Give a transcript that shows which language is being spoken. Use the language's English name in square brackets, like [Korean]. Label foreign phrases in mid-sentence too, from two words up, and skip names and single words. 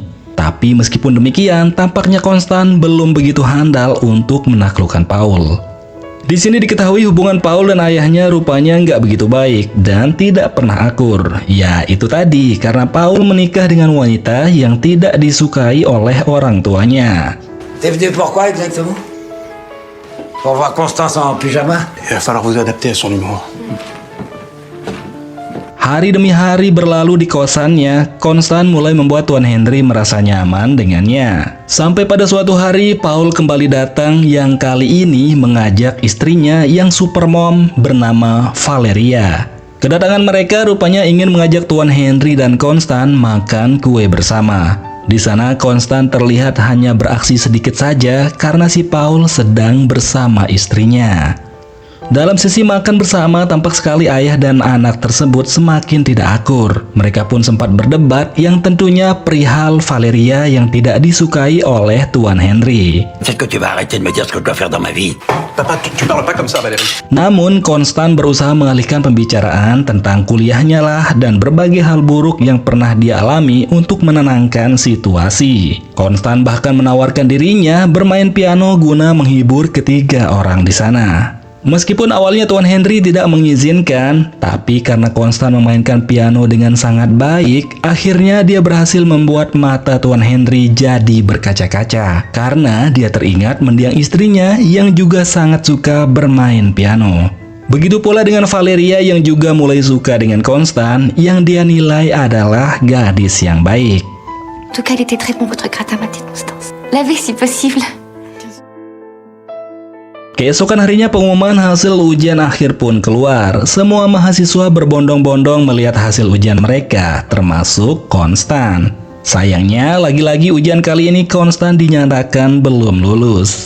[Indonesian] Tapi meskipun demikian, tampaknya Konstan belum begitu handal untuk menaklukkan Paul. Di sini diketahui hubungan Paul dan ayahnya rupanya nggak begitu baik dan tidak pernah akur. Ya, itu tadi karena Paul menikah dengan wanita yang tidak disukai oleh orang tuanya. [French] T'es venu pourquoi exactement? Pour voir Constance en pyjama? Il va falloir vous adapter à son humour. [Indonesian] Hari demi hari berlalu di kosannya, Constant mulai membuat Tuan Henry merasa nyaman dengannya. Sampai pada suatu hari, Paul kembali datang yang kali ini mengajak istrinya yang supermom bernama Valeria. Kedatangan mereka rupanya ingin mengajak Tuan Henry dan Constant makan kue bersama. Di sana Constant terlihat hanya beraksi sedikit saja karena si Paul sedang bersama istrinya. Dalam sesi makan bersama, tampak sekali ayah dan anak tersebut semakin tidak akur. Mereka pun sempat berdebat yang tentunya perihal Valeria yang tidak disukai oleh Tuan Henry. [French] Est-ce que tu vas arrêter de me dire ce que je dois faire dans ma vie? Papa, tu parles pas comme ça, Valérie. [Indonesian] Namun, Constant berusaha mengalihkan pembicaraan tentang kuliahnya lah dan berbagai hal buruk yang pernah dia alami untuk menenangkan situasi. Constant bahkan menawarkan dirinya bermain piano guna menghibur ketiga orang di sana. Meskipun awalnya Tuan Henry tidak mengizinkan, tapi karena Constant memainkan piano dengan sangat baik, akhirnya dia berhasil membuat mata Tuan Henry jadi berkaca-kaca karena dia teringat mendiang istrinya yang juga sangat suka bermain piano. Begitu pula dengan Valeria yang juga mulai suka dengan Constant yang dia nilai adalah gadis yang baik. [French] En tout cas, elle était très bon votre gratin, ma petite Constance. Lavez si possible. [Indonesian] Keesokan harinya pengumuman hasil ujian akhir pun keluar. Semua mahasiswa berbondong-bondong melihat hasil ujian mereka, termasuk Constant. Sayangnya, lagi-lagi ujian kali ini Constant dinyatakan belum lulus.